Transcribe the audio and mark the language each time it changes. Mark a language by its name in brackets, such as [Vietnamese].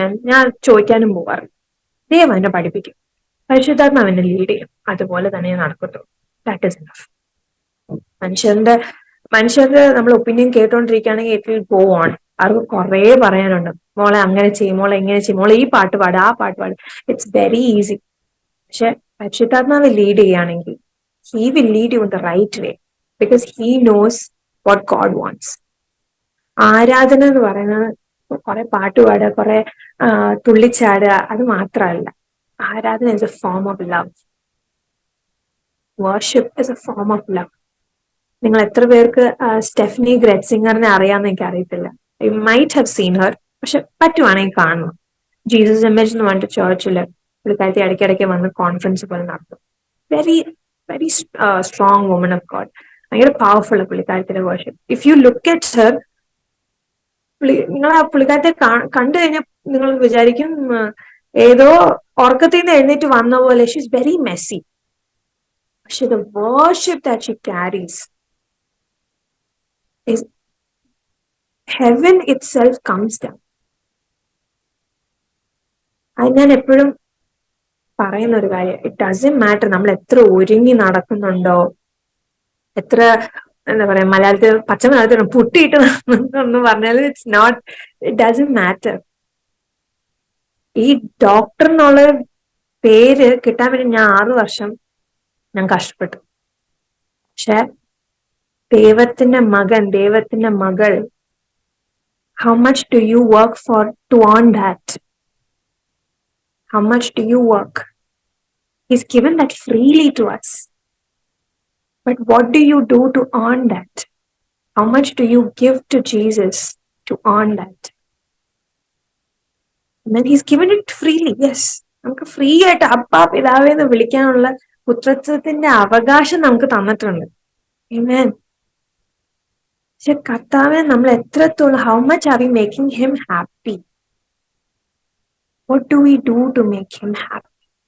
[Malayalam] ഞാൻ ചോദിക്കാനും പോകാറില്ല. ദൈവം എന്നെ പഠിപ്പിക്കും, പരിശുദ്ധാത്മാവ് എന്നെ ലീഡ് ചെയ്യും, അതുപോലെ തന്നെ ഞാൻ നടക്കത്തുള്ളൂ. [English] That is enough. [Malayalam] മനുഷ്യരുടെ നമ്മൾ opinion കേട്ടോണ്ടിരിക്കുകയാണെങ്കിൽ [English] It will go on. [Malayalam] അവർക്ക് കുറെ പറയാനുണ്ട്. മോളെ അങ്ങനെ ചെയ്യും, മോളെ എങ്ങനെ ചെയ്യും, മോളെ ഈ പാട്ട് പാട്, ആ പാട്ട് പാട്. [English] It's very easy. [Malayalam] പക്ഷെ പരിശുദ്ധാത്മാവ് ലീഡ് ചെയ്യുകയാണെങ്കിൽ [English] he will lead you in the right way because he knows what God wants. [Malayalam] ആരാധന എന്ന് പറയുന്നത് കുറെ പാട്ടുപാടുക, കുറെ തുള്ളിച്ചാടുക, അത് മാത്രമല്ല. [English] ആരാധന is a form of love. Worship is a form of love. [Malayalam] നിങ്ങൾ എത്ര പേർക്ക് സ്റ്റെഫനി ഗ്രെറ്റ്സിംഗറിനെ അറിയാമെന്ന് എനിക്ക് അറിയത്തില്ല. [English] You might have seen her. [Malayalam] പക്ഷെ പറ്റുവാണെങ്കിൽ കാണണം. ജീസസ് ഇമേജ് എന്ന് പറഞ്ഞിട്ട് ചേർച്ചില് പുള്ളിക്കാരത്തി ഇടയ്ക്കിടയ്ക്ക് വന്ന് കോൺഫറൻസ് പോലെ നടത്തും. Very [English] Very strong woman of God. [Malayalam] ഭയങ്കര powerful പുള്ളിക്കാരത്തിന്റെ worship. [English] if you look at her, [Malayalam] നിങ്ങൾ ആ പുള്ളിക്കാരത്തെ കണ്ടു കഴിഞ്ഞാൽ നിങ്ങൾ വിചാരിക്കും ഏതോ ഉറക്കത്തിൽ നിന്ന് എഴുന്നേറ്റ് വന്ന പോലെ. [English] She is very messy. പക്ഷെ the worship that she carries is heaven itself comes down. [Malayalam] അത് ഞാൻ എപ്പോഴും പറയുന്ന ഒരു കാര്യം. [English] it doesn't matter [Malayalam] നമ്മൾ എത്ര ഒരുങ്ങി നടക്കുന്നുണ്ടോ, എത്ര എന്താ പറയാ, മലയാളത്തിൽ പച്ച മലയാളത്തിൽ പുട്ടിയിട്ട് നടക്കുന്നുണ്ടോ പറഞ്ഞാൽ [English] It's not, it doesn't matter. [Malayalam] ഈ ഡോക്ടർ എന്നുള്ള പേര് കിട്ടാൻ വേണ്ടി ഞാൻ 6 വർഷം ഞാൻ കഷ്ടപ്പെട്ടു. പക്ഷെ ദൈവത്തിന്റെ മകൻ, ദൈവത്തിന്റെ മകൾ, [English] how much do you work for to earn that? How much do you work? He's given that freely to us. But what do you do to earn that? How much do you give to Jesus to earn that? And then he's given it freely. Yes. [Malayalam] നമുക്ക് free ആയിട്ട് അപ്പാ പിതാവേ എന്ന് വിളിക്കാനുള്ള പുത്രത്വത്തിന്റെ അവകാശം നമുക്ക് തന്നിട്ടുണ്ട്. [English] Amen. [Malayalam] പക്ഷെ കർത്താവിനെ നമ്മൾ എത്രത്തോളം, [English] how much are we making him happy? What do we do to make him happy?